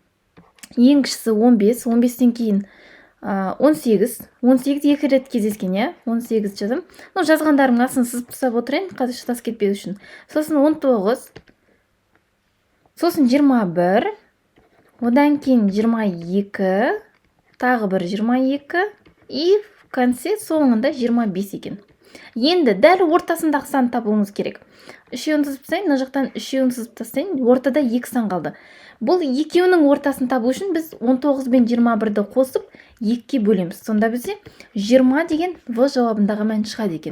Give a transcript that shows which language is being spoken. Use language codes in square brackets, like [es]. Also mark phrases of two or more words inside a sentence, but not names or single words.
[kk] Ең кішісі 15, 15-тен кейін 18 екі рет кездескен, 18 жазым. Жазғандарым асын сызып тастап отырайын, қазір шатас кетпеу үшін. Сосын 19, сосын 21, одан кейін 22, тағы бір 22, [ru] и в конце [kk] соңында 25 екен. Енді дәл ортасындағы сан табуымыз керек. Үшеуін сызып тастайын, мына жақтан үшеуін сызып тастайын, ортада 2 сан қалды. Бұл екеуінің ортасын табу үшін біз 19 бен 21-ді қосып 2-ке бөлеміз. Сонда бізде 20 деген В жауабындағы мән шығады екен.